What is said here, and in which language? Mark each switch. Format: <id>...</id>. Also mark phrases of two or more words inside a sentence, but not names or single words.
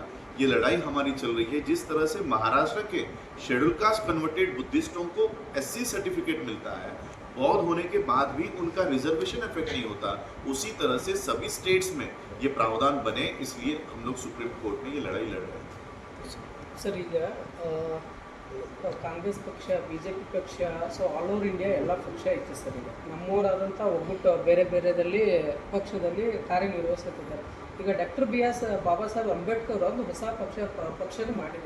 <hi>ये लड़ाई हमारी चल रही है। जिस तरह से महाराष्ट्र के</hi> <en>Scheduled Caste converted Buddhists</en> <hi>को</hi> <en>SC certificate</en> <hi>मिलता है, बौद्ध होने के बाद भी उनका</hi> <en>reservation effect</en> <hi>नहीं होता, उसी तरह से सभी स्टेट्स में ये प्रावधान बने। इसलिए हम लोग सुप्रीम कोर्ट में ये लड़ाई लड़ रहे हैं।</hi> <kn>ಸರ್ ಈಗ ಕಾಂಗ್ರೆಸ್ ಪಕ್ಷ, BJP ಪಕ್ಷ,</kn> <en>so all over India</en> <kn>ಎಲ್ಲ ಪಕ್ಷ ಐತೆ ಸರ್. ಈಗ ನಮ್ಮೂರಾದಂಥ ಒಗ್ಗಟ್ಟು ಬೇರೆ ಬೇರೆದಲ್ಲಿ ಪಕ್ಷದಲ್ಲಿ ಕಾರ್ಯನಿರ್ವಹಿಸುತ್ತಿದ್ದಾರೆ. ಈಗ ಡಾಕ್ಟರ್ BS ಬಾಬಾ ಸಾಹೇಬ್ ಅಂಬೇಡ್ಕರ್ ಒಂದು ಹೊಸ ಪಕ್ಷನ ಮಾಡಿದ್ರು.</kn>